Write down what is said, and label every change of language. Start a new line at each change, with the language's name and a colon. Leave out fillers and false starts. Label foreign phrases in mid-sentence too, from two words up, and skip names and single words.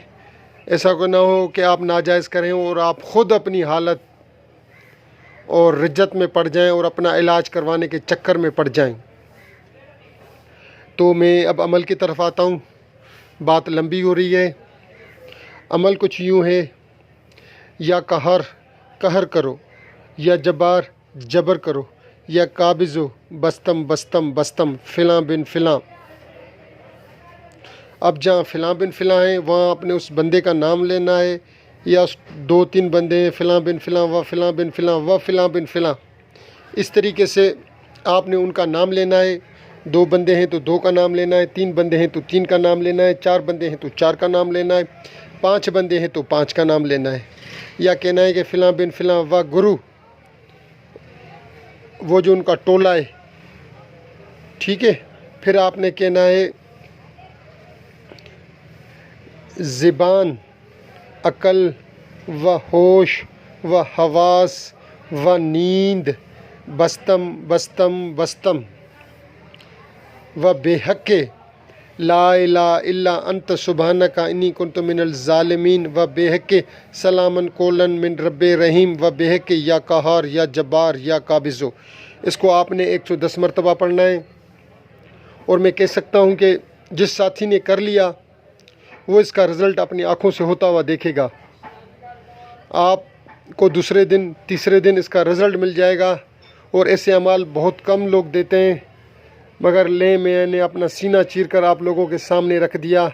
Hindi: ऐसा ना हो कि आप नाजायज़ करें और आप ख़ुद अपनी हालत और रिज्जत में पड़ जाएं और अपना इलाज करवाने के चक्कर में पड़ जाएं। तो मैं अब अमल की तरफ आता हूँ। बात लंबी हो रही है। अमल कुछ यूँ है,
Arabic: يا قهر
Hindi: कहर करो,
Arabic: يا جبار
Hindi: जबर करो,
Arabic: يا قابض بستم بستم بستم فلان بن فلان.
Hindi: अब जहाँ
Arabic: فلان بن فلان
Hindi: है वहाँ आपने उस बंदे का नाम लेना है, या उस 2-3 बंदे हैं,
Arabic: فلان بن فلان و فلان بن فلان و فلان بن فلان व फ़िलाँ बिन फ़िलाँ।
Hindi: इस तरीके से आपने उनका नाम लेना है। 2 बंदे हैं तो 2 का नाम लेना है, 3 बंदे हैं तो 3 का नाम लेना है, 4 बंदे हैं तो 4 का नाम लेना है, 5 बंदे हैं तो 5 का नाम लेना है। या कहना है कि
Arabic: فلان بن فلان
Hindi: व गुरु, वो जो उनका टोला है, ठीक है। फिर आपने कहना है ज़िबान, अकल व होश व हवास व नींद,
Arabic: بستم بستم بستم وبحق لا إله إلا أنت سبحانك إني كنت من الظالمين وبحق سلاما قولا من رب رحيم, وبحق يا قهار يا جبار يا قابض.
Hindi: इसको आपने 110 मरतबा पढ़ना है। और मैं कह सकता हूँ कि जिस साथी ने कर लिया वो इसका रिज़ल्ट अपनी आँखों से होता हुआ देखेगा। आपको दूसरे दिन तीसरे दिन इसका रिज़ल्ट मिल जाएगा। और ऐसे अमाल बहुत कम लोग देते हैं, मगर मैंने अपना सीना चीर कर आप लोगों के सामने रख दिया।